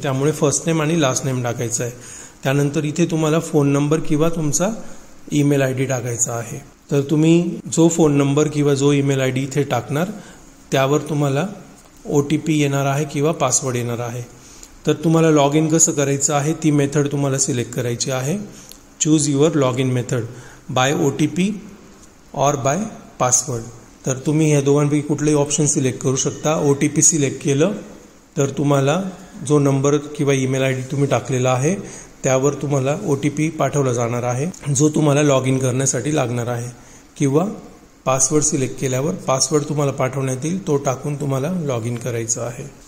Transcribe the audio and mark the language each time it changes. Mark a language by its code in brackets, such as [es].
[mr] त्यामुळे first name आणि last name टाकायचं आहे. त्यानंतर इथे तुम्हाला फोन नंबर किंवा तुमचा ईमेल ID टाकायचा आहे. तर तुम्ही जो फोन नंबर किंवा जो ईमेल ID इथे टाकणार त्यावर तुम्हाला OTP येणार आहे किंवा पासवर्ड येणार आहे. तर तुम्हाला लॉग इन कसं करायचं आहे ती मेथड तुम्हाला सिलेक्ट करायची आहे. [en] Choose your log in method by OTP और by password. [mr] तर तुम्ही ह्या दोघांपैकी कुठलेही ऑप्शन सिलेक्ट करू शकता. OTP सिलेक्ट केलं तर तुम्हाला जो नंबर किंवा ईमेल ID तुम्ही टाकलेला आहे त्यावर तुम्हाला OTP पाठवला जाणार आहे जो तुम्हाला लॉग इन करण्यासाठी लागणार आहे. किंवा पासवर्ड सिलेक्ट केल्यावर पासवर्ड तुम्हाला पाठवण्यात येईल तो टाकून तुम्हाला लॉग इन करायचं आहे.